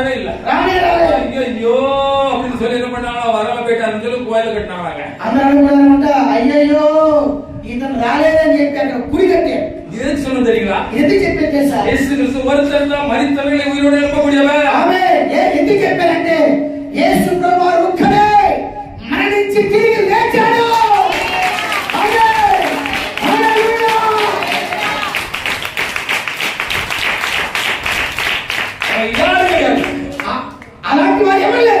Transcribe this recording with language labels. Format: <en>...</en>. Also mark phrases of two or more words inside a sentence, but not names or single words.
<ta>இல்ல. ஐயோ அப்படின்னு சொல்லி என்ன பண்ணாங்க, வரல போயிட்டாருன்னு சொல்லி கோயில கட்டினாங்க.</ta> <te>అందరూ అయ్యయ్యో ఇతను రాలేదని చెప్పి అక్కడ గుడి కట్టారు.</te> <ta>எதுக்கு சொன்ன தெரியுங்களா?</ta> <te>ఎందుకు చెప్పారు తెలుసా?</te> <ta>యేసు క్రీస్తు ஒருத்தர் தான் மரித்தவர்களை உயிரோடு எழுப்பக்கூடியவர்.</ta> <te>ఆమేన్. ఎందుకు చెప్పారంటే యేసు ప్రభువు ఒక్కడే మరణించి తిరిగి లేచాడు. ఆమేన్. హల్లెలూయా. అలాంటి వారు ఎవరు లేరు.</te>